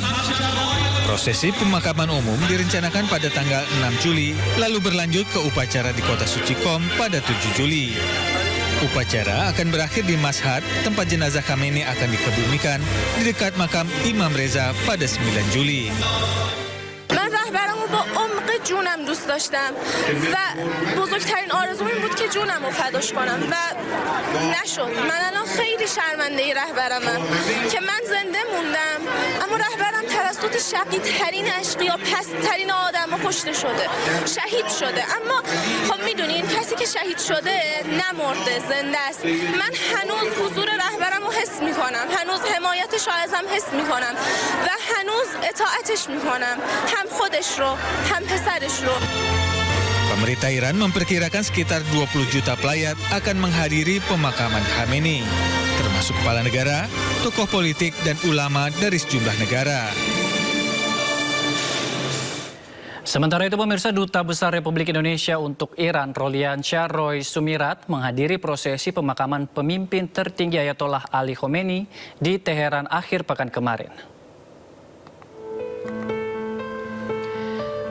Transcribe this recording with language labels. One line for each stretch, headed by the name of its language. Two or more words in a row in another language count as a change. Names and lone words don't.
Indonesian: Prosesi pemakaman umum direncanakan pada tanggal 6 Juli, lalu berlanjut ke upacara di kota suci Qom pada 7 Juli. Upacara akan berakhir di Mashhad, tempat jenazah Khamenei akan dikebumikan di dekat makam Imam Reza pada 9 Juli.
Persian: من رهبرمو با عمق جونم دوست داشتم و بزرگترین آرزوم این بود که جونم رو فداش کنم و نشد. من الان خیلی شرمنده رهبرمم که من زنده موندم اما رهبرم توسط شقی ترین اشقیا پست ترین آدم کشته شده، شهید شده. اما خب میدونین کسی که شهید شده نمرده، زنده است. من هنوز حضور رهبرم رو حس میکنم، هنوز حمایتش رو ازم حس میکنم و هنوز اطاعتش میکنم، هم خودش رو هم پسرش رو.
Indonesian: Pemerintah Iran memperkirakan sekitar 20 juta pelayat akan menghadiri pemakaman Khamenei, termasuk kepala negara, tokoh politik, dan ulama dari sejumlah negara. Sementara itu, pemirsa, Duta Besar Republik Indonesia untuk Iran, Roliansyah Roy Sumirat, menghadiri prosesi pemakaman pemimpin tertinggi Ayatollah Ali Khamenei di Teheran akhir pekan kemarin.